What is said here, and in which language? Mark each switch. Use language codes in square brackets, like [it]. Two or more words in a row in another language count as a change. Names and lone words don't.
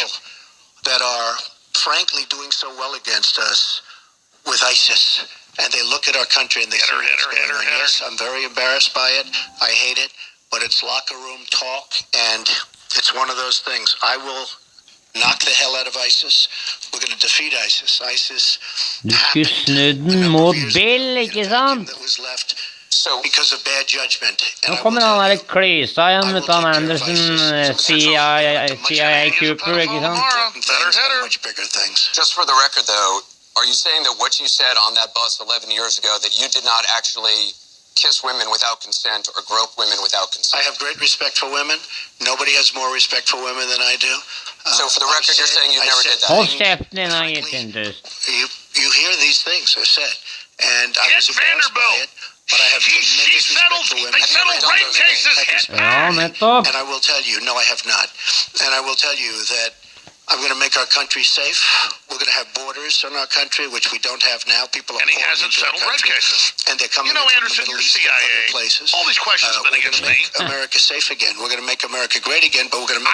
[en] people that are frankly doing so well against us with ISIS, and they look at our country and they see what's going on. Yes, I'm very embarrassed by it. I hate it, but it's locker room talk, and it's one of those things. I will knock the hell out of ISIS. We're going to defeat ISIS. ISIS [no] Du skulle snudd den mot Bill, ikke sant? [en] that was left because of bad judgment. [no] Nå kommer han der klysa igjen, vet du, han Anderson, CIA Cooper, ikke sant? [en] Much bigger things. Just for the record, though, are you saying that what you said on that bus 11 years ago, that you did not actually kiss women without consent or grope women without consent? I have great respect for women. Nobody has more respect for women than I do. So for the record, you're saying you never did that? [no] Hold kjeften din, han gutten, du. [en] You hear these things are said, and I was embarrassed by it, but I have tremendous respect for women. They settled rape cases. [no] Ja, nettopp. [en] And I will tell you, no, I have not. And I will tell you that I'm going to make our country safe. We're going to have borders in our country, which we don't have now. People are And he pouring hasn't into our settled rape country, cases. and they're coming You know, in from Anderson, the you're Middle East and CIA. other places. All these questions have been We're against going to me. make America safe again. We're going to make America great again, but we're going to